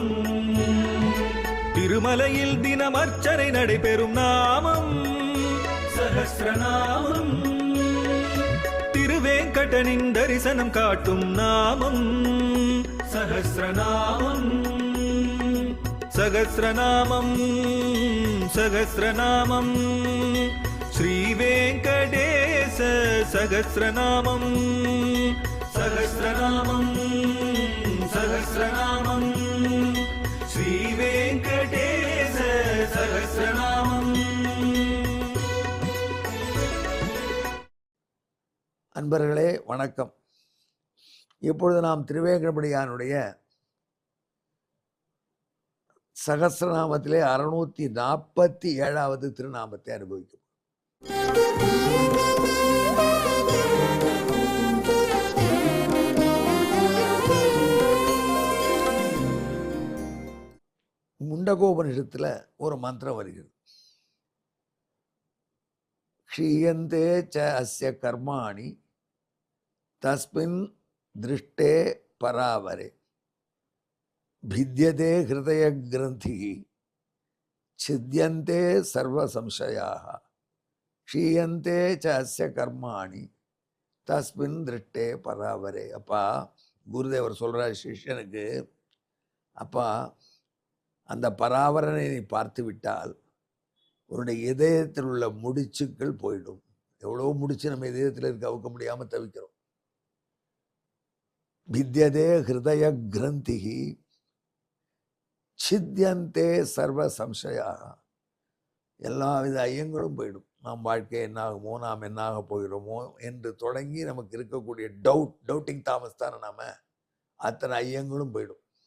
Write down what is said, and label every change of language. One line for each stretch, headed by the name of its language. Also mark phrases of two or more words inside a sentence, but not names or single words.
Tamil: திருமலையில் தினம் அர்ச்சனை நடைபெறும் நாமம் சஹஸ்ரநாமம். திருவேங்கடனின் தரிசனம் காட்டும் நாமம் சஹஸ்ரநாமம்.
Sanskrit: सहस्रनामं सहस्रनामं श्रीवेंकटेश सहस्रनामं सहस्रनामं सहस्रनामं श्रीवेंकटेश सहस्रनामं।
Tamil: அன்பர்களே வணக்கம். இப்பொழுது நாம் திருவேங்கடமுடியானுடைய சகஸ்ரநாமத்திலே 647வது திருநாமத்தை அனுபவிக்கும். முண்டகோபனிஷத்துல ஒரு மந்திரம் வருகிறது.
Sanskrit: क्षीयन्ते च अस्य कर्माणि तस्मिन् दृष्टे परावरे भिद्यते हृदय ग्रंथि छिद्यन्ते सर्व संशयाः क्षीयन्ते च अस्य कर्माणि तस्मिन् दृष्टे परावरे.
Tamil: அப்பா குருதேவர் சொல்றார் சிஷ்யனுக்கு, அப்பா அந்த பராவரனை நீ பார்த்து விட்டால் உன்னுடைய இதயத்தில் உள்ள முடிச்சுக்கள் போயிடும். எவ்வளோ முடிச்சு நம்ம இதயத்தில் இருக்க அவுக்க முடியாமல் தவிக்கிறோம்.
Sanskrit: भिद्यते हृदय ग्रंथि छिद्यन्ते सर्व संशयाः.
Tamil: எல்லா வித ஐயங்களும் போயிடும். நாம் வாழ்க்கை என்னாகுமோ, நாம் என்னாக போகிறோமோ என்று தொடங்கி நமக்கு இருக்கக்கூடிய
English: doubting Thomas
Tamil: தானே நாம, அத்தனை ஐயங்களும் போயிடும்.